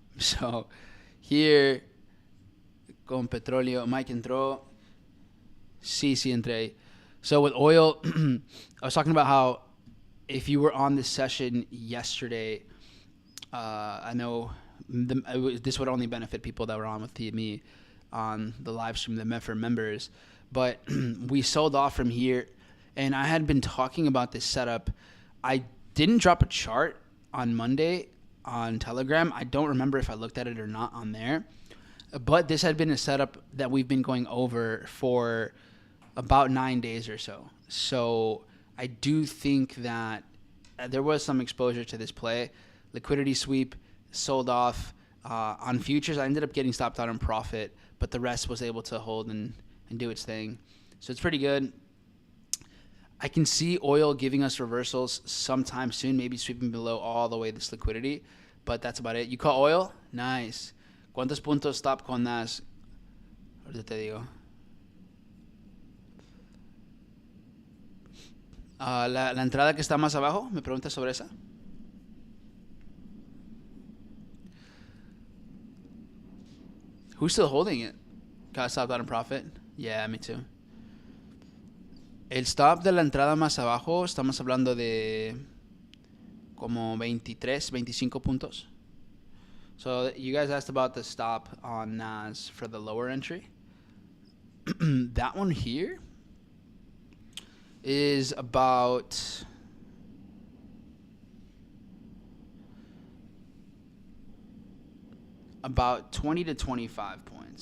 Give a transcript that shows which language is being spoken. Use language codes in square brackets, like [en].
[en] So here [es] con petróleo, Mike entró. Sí, entré ahí. [en] So with oil, I was talking about how if you were on this session yesterday, I know this would only benefit people that were on with me on the live stream, the for members. But we sold off from here, and I had been talking about this setup. I didn't drop a chart on Monday on Telegram. I don't remember if I looked at it or not on there. But this had been a setup that we've been going over for about 9 days or so. So I do think that there was some exposure to this play. Liquidity sweep, sold off. On futures, I ended up getting stopped out on profit, but the rest was able to hold and do its thing. So it's pretty good. I can see oil giving us reversals sometime soon, maybe sweeping below all the way this liquidity, but that's about it. You call oil? Nice. [es] ¿Cuántos puntos stop con NAS? Ahorita te digo. La entrada que está más abajo, ¿me preguntas sobre esa? [en] Who's still holding it? Got stopped out in profit? Yeah, me too. [es] El stop de la entrada más abajo, estamos hablando de como 23, 25 puntos. [en] So you guys asked about the stop on NAS for the lower entry. That one here is about about 20 to 25 points.